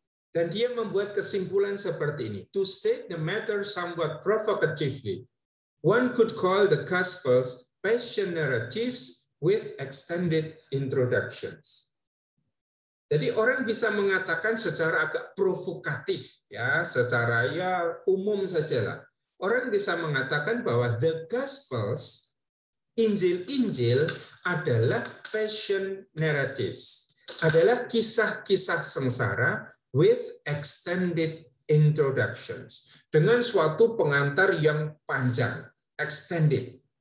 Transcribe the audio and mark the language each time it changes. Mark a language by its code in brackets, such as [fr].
[id] Dan dia membuat kesimpulan seperti ini. [en] To state the matter somewhat provocatively, one could call the Gospels passion narratives with extended introductions. [id] Jadi orang bisa mengatakan secara agak provokatif, ya, secara ya umum sajalah. Orang bisa mengatakan bahwa the Gospels, Injil-Injil adalah [en] passion narratives, [id] adalah kisah-kisah sengsara [en] with extended introductions, [id] dengan suatu pengantar yang panjang, extended.